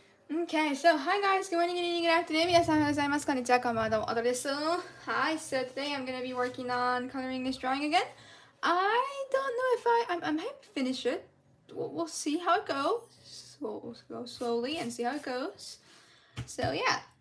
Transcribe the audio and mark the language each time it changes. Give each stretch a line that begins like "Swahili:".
English: Okay, so hi guys, good morning, good evening, good afternoon.
Japanese: 皆さんおはようございます。こんにちは、こんばんは、どうも、アドです。
English: Hi, so today I'm gonna be working on coloring this drawing again. I don't know if I'm happy to finish it. We'll see how it goes. So we'll go slowly and see how it goes. So yeah.